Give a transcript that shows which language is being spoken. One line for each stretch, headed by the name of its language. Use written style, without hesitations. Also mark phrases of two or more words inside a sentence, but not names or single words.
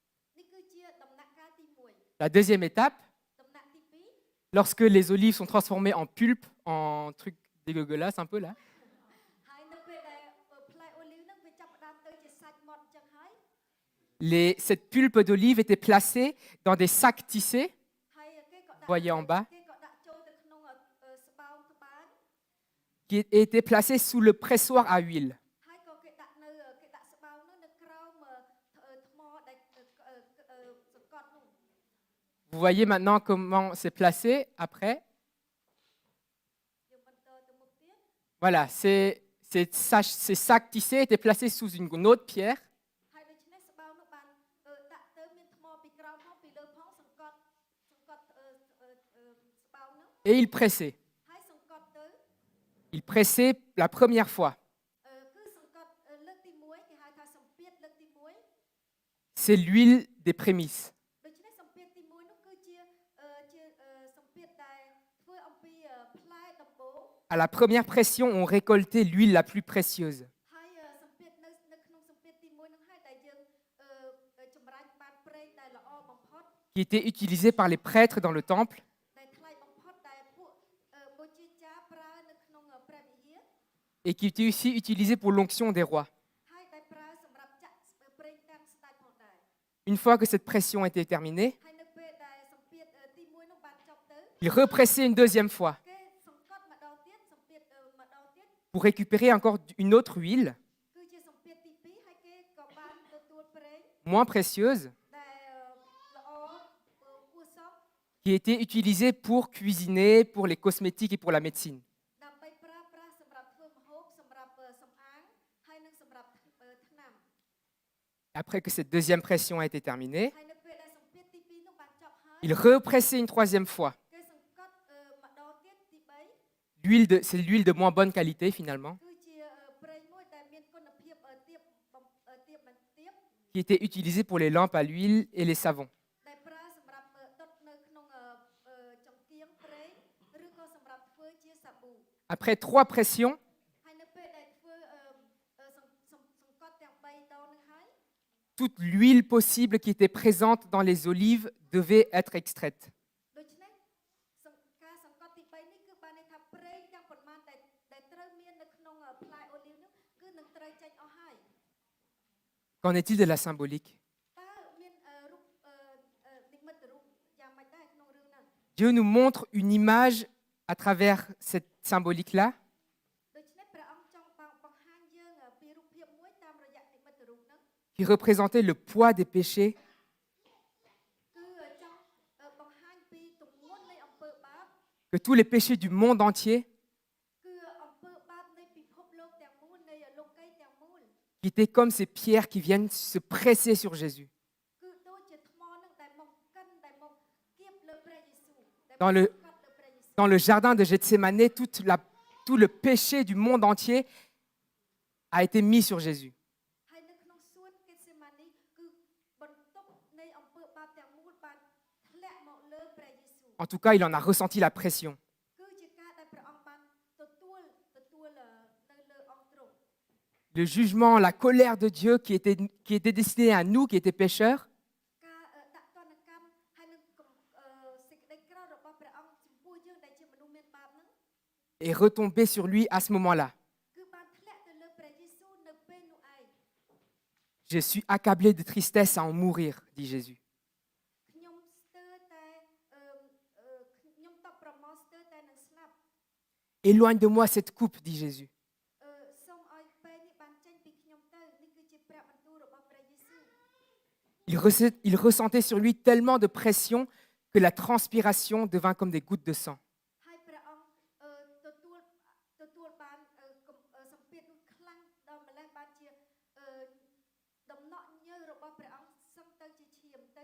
French: La deuxième étape, lorsque les olives sont transformées en pulpe, en truc dégueulasse un peu là, cette pulpe d'olive était placée dans des sacs tissés voyez en bas,
Khmer: គេក៏ដាក់ចូលទៅក្នុងស្បោងត្បាញ
French: qui était placé sous le pressoir à huile.
Khmer: ហើយក៏គេដាក់ស្បោងនោះនៅក្រោមថ្មដែលសង្កត់នោះ
French: Vous voyez maintenant comment c'est placé après.
Khmer: យើងបន្តទៅមុខទៀត
French: Voilà, ces sacs tissés étaient placés sous une autre pierre
Khmer: ហើយដូច្នេះស្បោងនោះបានដាក់ទៅមានថ្មពីក្រោមផងពីលើផងសង្កត់ស្បោងនោះ
French: et il pressait.
Khmer: ហើយសង្កត់ទៅ
French: Il pressait la première fois.
Khmer: គឺសង្កត់លើកទី1គេហៅថាសម្ពាធលើកទី1
French: C'est l'huile des prémices.
Khmer: ដូច្នេះសម្ពាធទី1នោះគឺជាសម្ពាធដែលធ្វើអំពីផ្លែដំបូង
French: À la première pression, on récoltait l'huile la plus précieuse,
Khmer: ហើយសម្ពាធនៅក្នុងសម្ពាធទី1នោះហើយដែលយើងចម្រាញ់បានប្រេងដែលល្អបំផុត
French: qui était utilisée par les prêtres dans le temple
Khmer: ដែលថ្លៃបំផុតដែលពួកបូជាចារប្រើនៅក្នុងព្រះវិហារ
French: et qui était aussi utilisée pour l'onction des rois.
Khmer: ហើយដែលប្រើសម្រាប់ចាក់ប្រេងតាំងស្ដេចផងដែរ
French: Une fois que cette pression était terminée,
Khmer: ហើយនៅពេលដែលសម្ពាធទី1នោះបានចប់ទៅ
French: il repressait une deuxième fois
Khmer: គេសង្កត់ម្ដងទៀតសម្ពាធម្ដងទៀត
French: pour récupérer encore une autre huile
Khmer: គឺជាសម្ពាធទី2ហើយគេក៏បានទទួលប្រេង
French: moins précieuse
Khmer: ដែលល្អគួរសម
French: qui était utilisée pour cuisiner, pour les cosmétiques et pour la médecine.
Khmer: ដើម្បីប្រើប្រាស់សម្រាប់ធ្វើម្ហូបសម្រាប់សម្អាងហើយនិងសម្រាប់ថ្នាំ
French: Après que cette deuxième pression a été terminée,
Khmer: ហើយនៅពេលដែលសម្ពាធទី2នោះបានចប់ហើយ
French: il repressait une troisième fois.
Khmer: គេសង្កត់ម្ដងទៀតទី3
French: C'est l'huile de moins bonne qualité finalement,
Khmer: គឺជាប្រេងមួយដែលមានគុណភាពទាបមិនទាប
French: qui était utilisée pour les lampes à l'huile et les savons.
Khmer: ដែលប្រើសម្រាប់ដុតនៅក្នុងចង្កៀងប្រេងឬក៏សម្រាប់ធ្វើជាសាប៊ូ
French: Après 3 pressions,
Khmer: ហើយនៅពេលដែលធ្វើសង្កត់ទាំង3ដងនេះហើយ
French: toute l'huile possible qui était présente dans les olives devait être extraite.
Khmer: ដូច្នេះការសង្កត់ទី3នេះគឺបានន័យថាប្រេងទាំងប៉ុន្មានដែលត្រូវមាននៅក្នុងផ្លែអូលីវនោះគឺនឹងត្រូវចេញអស់ហើយ
French: Qu'en est-il de la symbolique?
Khmer: តើមានរូបនិមិត្តរូបយ៉ាងម៉េចដែរក្នុងរឿងហ្នឹង
French: Dieu nous montre une image à travers cette symbolique-là
Khmer: ដូច្នេះព្រះអង្គចង់បង្ហាញយើងពីរូបភាពមួយតាមរយៈនិមិត្តរូបហ្នឹង
French: qui représentait le poids des péchés
Khmer: គឺចង់បង្ហាញពីទម្ងន់នៃអំពើបាប
French: que tous les péchés du monde entier,
Khmer: គឺអំពើបាបនៃពិភពលោកទាំងមូលនៃលោកីយ៍ទាំងមូល
French: qui étaient comme ces pierres qui viennent se presser sur Jésus.
Khmer: គឺដូចជាថ្មហ្នឹងដែលមកកិនដែលមកគៀបលើព្រះយេស៊ូវដែល
French: Dans le-
Khmer: មកកាត់លើព្រះយេស៊ូវ
French: Dans le jardin de Gethsémané, tout le péché du monde entier a été mis sur Jésus.
Khmer: ហើយនៅក្នុងសួនហ្គេតសេម៉ានីគឺបន្ទុកនៃអំពើបាបទាំងមូលបានធ្លាក់មកលើព្រះយេស៊ូវ
French: En tout cas, il en a ressenti la pression.
Khmer: គឺជាការដែលព្រះអង្គបានទទួលនៅលើអង្គទ្រង់
French: Le jugement, la colère de Dieu qui était destiné à nous qui étaient pécheurs,
Khmer: ការដាក់ទណ្ឌកម្មហើយនឹងសេចក្តីក្រោធរបស់ព្រះអង្គចំពោះយើងដែលជាមនុស្សមានបាបហ្នឹង
French: est retombé sur lui à ce moment-là.
Khmer: គឺបានធ្លាក់ទៅលើព្រះយេស៊ូវនៅពេលនោះឯង
French: Je suis accablé de tristesse à en mourir, dit Jésus.
Khmer: ខ្ញុំស្ទើរតែខ្ញុំតបប្រមល់ស្ទើរតែនឹងស្លាប់
French: Éloigne de moi cette coupe, dit Jésus.
Khmer: សូមឲ្យពេលនេះបានចេញពីខ្ញុំទៅនេះគឺជាព្រះបន្ទូលរបស់ព្រះយេស៊ូវ
French: Il ressentait sur lui tellement de pression que la transpiration devint comme des gouttes de sang.
Khmer: ហើយព្រះអង្គទទួលបានសម្ពាធនោះខ្លាំងដល់ម្លេះបានជាដំណក់ញើសរបស់ព្រះអង្គសឹងទៅជាឈាម